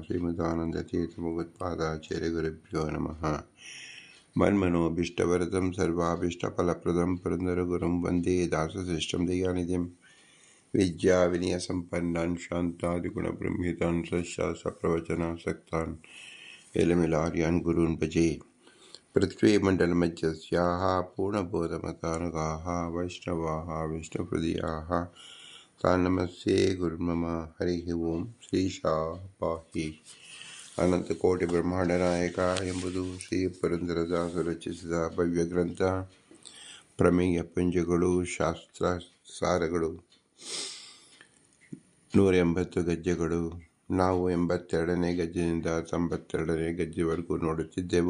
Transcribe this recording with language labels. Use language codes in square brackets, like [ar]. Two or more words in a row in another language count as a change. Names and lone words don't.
[sa] श्रीमदानन्दतीर्थभगवत्पादाचार्यगुरुभ्यो नमः। मन्मनोभीष्टवरदं सर्वाभीष्टफलप्रदं पुरन्दरगुरुं वन्दे दासश्रेष्ठं दयानिधिं विद्याविनयसम्पन्नान् शान्तादिगुणबृंहितान् सशास्त्रप्रवचनासक्तान् एलमिलार्यान् गुरून् भजे। पृथ्वीमण्डलमध्यस्याः पूर्णबोधमतानुगाः वैष्णवाः विष्णुहृदयाः तान् नमस्ये गुरुर्मम। हरिः ओಂ ಶ್ರೀಶಾಹ ಪಾಹಿ. [kn] ಅನಂತಕೋಟಿ ಬ್ರಹ್ಮಾಂಡನಾಯಕ ಎಂಬುದು ಶ್ರೀ ಪುರಂದರದಾಸರು ರಚಿಸಿದ ಭವ್ಯ ಗ್ರಂಥ. ಪ್ರಮೇಯ ಪುಂಜಗಳು, ಶಾಸ್ತ್ರ ಸಾರಗಳು, 180 ಗದ್ಯಗಳು. ನಾವು 82ನೇ ಗದ್ಯದಿಂದ 92ನೇ ಗದ್ಯವರೆಗೂ ನೋಡುತ್ತಿದ್ದೆವು.